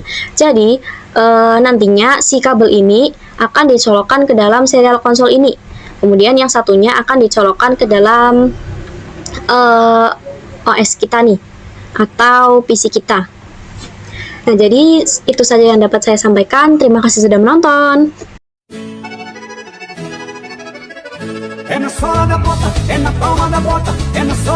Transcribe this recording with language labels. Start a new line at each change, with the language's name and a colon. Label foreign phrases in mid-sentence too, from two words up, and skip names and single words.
Indonesian: Jadi nantinya si kabel ini akan dicolokkan ke dalam serial console ini. Kemudian yang satunya akan dicolokkan ke dalam OS kita nih, atau PC kita. Nah, jadi itu saja yang dapat saya sampaikan. Terima kasih sudah menonton.
Portuguese: É na sola da bota, é na palma da bota, é